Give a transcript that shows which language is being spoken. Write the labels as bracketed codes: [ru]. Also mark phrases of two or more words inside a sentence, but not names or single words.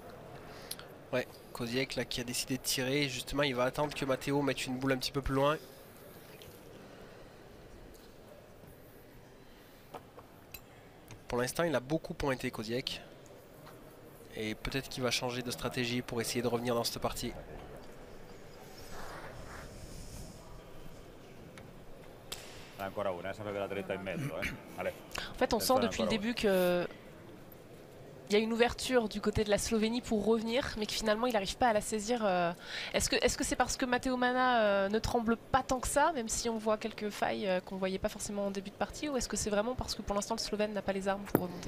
[fr] Ouais, Koziek là qui a décidé de tirer. Justement, il va attendre que Matteo mette une boule un petit peu plus loin. Pour l'instant, il a beaucoup pointé Koziek. Et peut-être qu'il va changer de stratégie pour essayer de revenir dans cette partie. [it] Ancora una, sempre la dritta in mezzo. [fr] Allez. En fait, on sent depuis le début que il y a une ouverture du côté de la Slovénie pour revenir, mais que finalement il n'arrive pas à la saisir. Est-ce que c'est parce que Matteo Mana ne tremble pas tant que ça, même si on voit quelques failles qu'on ne voyait pas forcément en début de partie, ou est-ce que c'est vraiment parce que pour l'instant le Slovène n'a pas les armes pour remonter?